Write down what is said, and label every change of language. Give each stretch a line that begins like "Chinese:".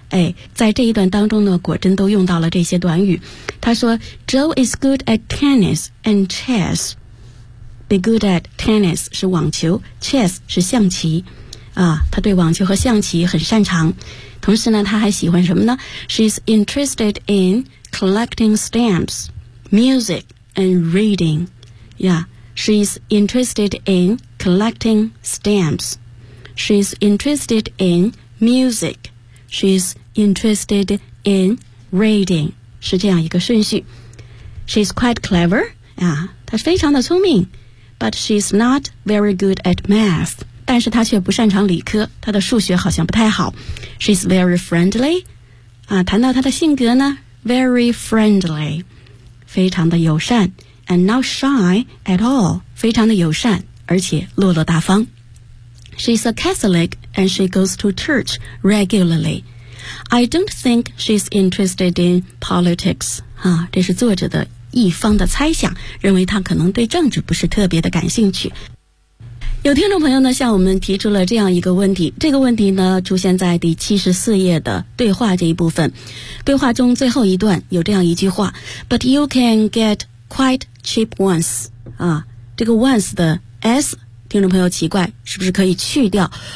Chinese: 哎，在这一段当中呢，果真都用到了这些短语。他说
English: Joe is good at tennis and chess。
Chinese: Be good at tennis 是网球， chess 是象棋啊，他对网球和象棋很擅长。同时呢，他还喜欢什么呢？
English: She's interested in collecting stamps, music, and reading. Yeah, she's interested in collecting stamps. She's interested in music. She's interested in reading.
Chinese: 是这样一个顺序。
English: She's quite clever.
Chinese: 啊，她非常的聪明。
English: But she's not very good at math.
Chinese: 但是他却不擅长理科，他的数学好像不太好。
English: She's very friendly.
Chinese: 啊，谈到他的性格呢， very friendly， 非常的友善。
English: And not shy at all，
Chinese: 非常的友善，而且落落大方。
English: She's a Catholic and she goes to church regularly. I don't think she's interested in politics.
Chinese: 啊，这是作者的一方的猜想，认为他可能对政治不是特别的感兴趣。有听众朋友呢向我们提出了这样一个问题，这个问题呢出现在第74页的对话这一部分。对话中最后一段有这样一句话，
English: But you can get quite cheap ones、
Chinese: 啊、这个 once 的 s 听众朋友奇怪是不是可以去掉。